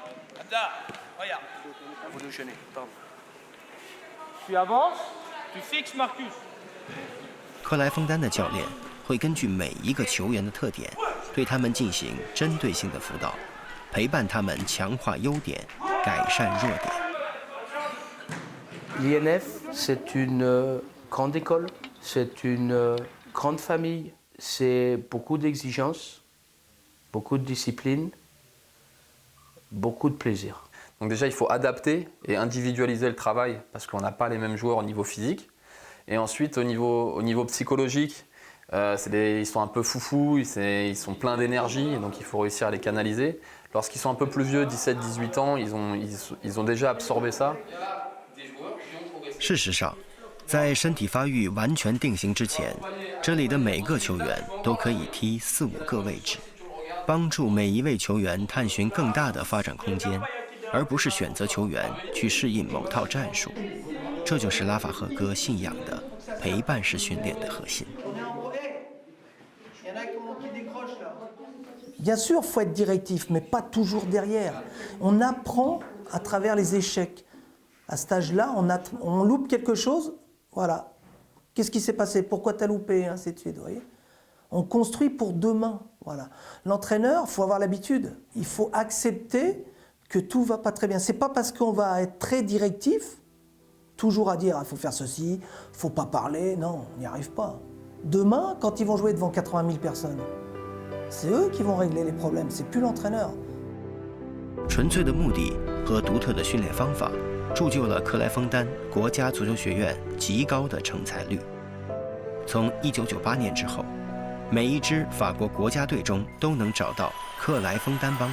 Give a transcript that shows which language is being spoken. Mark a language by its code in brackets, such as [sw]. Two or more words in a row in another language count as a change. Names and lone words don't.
[zh] 克莱枫丹的教练会根据每一个球员的特点，对他们进行针对性的辅导，陪伴他们强化优点，改善弱点。 [fr] L'INF, c'est une grande école, c'est une grande famille, c'est beaucoup d'exigences, beaucoup de discipline, beaucoup de plaisir. Donc déjà, il faut adapter et individualiser le travail parce qu'on n'a pas les mêmes joueurs au niveau physique. Et ensuite, au niveau psychologique, ils sont un peu foufous, ils sont pleins d'énergie, donc il faut réussir à les canaliser. Lorsqu'ils sont un peu plus vieux, 17-18 ans, ils ont déjà absorbé ça. [zh] 事实上，在身体发育完全定型之前，这里的每个球员都可以踢4、5个位置，帮助每一位球员探寻更大的发展空间，而不是选择球员去适应某套战术。这就是拉法赫哥信仰的陪伴式训练的核心。 [fr] Bien sûr, il faut être directif, mais pas toujours derrière. On apprend à travers les échecs. À cet âge-là, on loupe quelque chose, voilà. Qu'est-ce qui s'est passé? Pourquoi tu as loupé? Ainsi de suite, vous voyez. On construit pour demain, voilà. L'entraîneur, il faut avoir l'habitude. Il faut accepter que tout ne va pas très bien. Ce n'est pas parce qu'on va être très directif, toujours à dire il faut faire ceci, il ne faut pas parler. Non, on n'y arrive pas. Demain, quand ils vont jouer devant 80 000 personnes, c'est eux qui vont régler les problèmes, c'est plus l'entraîneur. [zh] 纯粹的目的和独特的训练方法，铸就了克莱枫丹国家足球学院极高的成才率。从1998年之后，每一支法国国家队中都能找到克莱枫丹帮